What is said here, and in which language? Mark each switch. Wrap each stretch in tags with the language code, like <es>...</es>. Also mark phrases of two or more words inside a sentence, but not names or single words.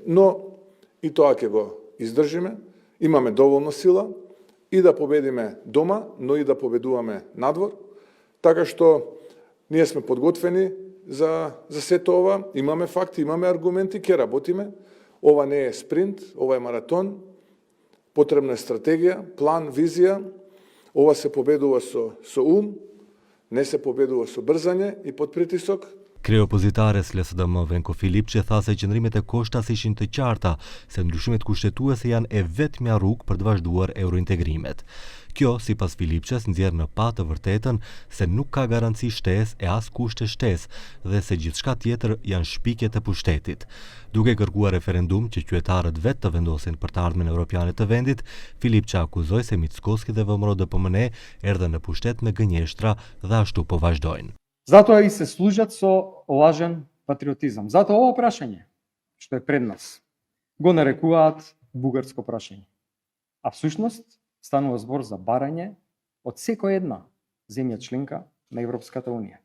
<mk>Но и тоа ќе го издржиме, имаме доволно сила и да победиме дома, но и да победуваме надвор, така што ние сме подготвени за сето ова, имаме факти, имаме аргументи, ќе работиме. Ова не е спринт, ова е маратон, потребна е стратегија, план, визија, ова се победува со ум, не се победува со брзање и под притисок.</mk> <sq>Kryeopozitares LSDM Venko Filipçe tha se qëndrimet e Koshtas ishin të qarta, se ndryshimet kushtetuese janë e vetmja rrugë për të vazhduar eurointegrimet. Kjo, sipas Filipçes, nxjerr në pa të vërtetën se nuk ka garanci shtesë e as kushte shtesë dhe se gjithçka tjetër janë shpikje të pushtetit. Duke kërkuar referendum që qytetarët vetë të vendosin për të ardhmen evropiane të vendit, Filipçe akuzoi se Mickoski dhe VMRO-DPMNE erdhën në pushtet me gënjeshtra dhe ashtu po vazhdojnë.</sq> <mk>Затоа и се служат со лажен патриотизам. Затоа ова прашање, што е пред нас, го нарекуваат бугарско прашање. А всушност станува збор за барање од секоја една земја членка на Европската Унија.</mk>